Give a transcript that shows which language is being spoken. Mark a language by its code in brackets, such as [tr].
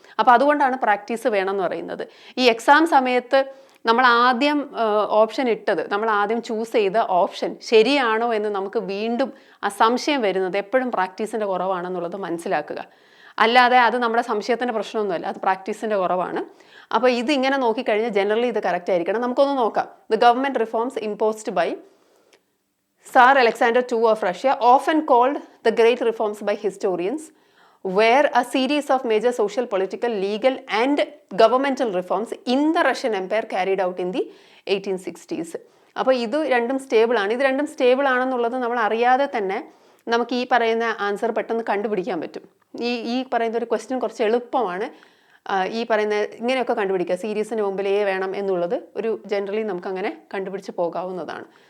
[ml] അപ്പോൾ അതുകൊണ്ടാണ് പ്രാക്ടീസ് വേണം എന്ന് പറയുന്നത്. ഈ എക്സാം സമയത്ത് നമ്മൾ ആദ്യം ഓപ്ഷൻ ഇട്ടത്, നമ്മൾ ആദ്യം ചൂസ് ചെയ്ത ഓപ്ഷൻ ശരിയാണോ എന്ന് നമുക്ക് വീണ്ടും ആ സംശയം വരുന്നത് എപ്പോഴും പ്രാക്ടീസിൻ്റെ കുറവാണെന്നുള്ളത് മനസ്സിലാക്കുക. അല്ലാതെ അത് നമ്മുടെ സംശയത്തിൻ്റെ പ്രശ്നമൊന്നുമല്ല, അത് പ്രാക്ടീസിൻ്റെ കുറവാണ്. അപ്പോൾ ഇത് ഇങ്ങനെ നോക്കിക്കഴിഞ്ഞാൽ ജനറലി ഇത് കറക്റ്റ് ആയിരിക്കണം. നമുക്കൊന്ന് നോക്കാം. [en] The government reforms imposed by tsar Alexander two of Russia, often called the great reforms by historians, were a series of major social, political, legal and governmental reforms in the Russian Empire carried out in the 1860s. [ml] അപ്പോൾ ഇത് രണ്ടും stable ആണ്. ഇത് രണ്ടും stable ആണെന്നുള്ളത് നമ്മൾ അറിയാതെ തന്നെ നമുക്ക് ഈ പറയുന്ന ആൻസർ പെട്ടെന്ന് കണ്ടുപിടിക്കാൻ പറ്റും. ഈ പറയുന്ന ഒരു ക്വസ്റ്റ്യൻ കുറച്ച് എളുപ്പമാണ്. ഈ പറയുന്ന ഇങ്ങനെയൊക്കെ കണ്ടുപിടിക്കുക, സീരീസിന് മുമ്പിൽ എ വേണം എന്നുള്ളത് ഒരു ജനറലി നമുക്ക് അങ്ങനെ കണ്ടുപിടിച്ച് പോകാവുന്നതാണ്.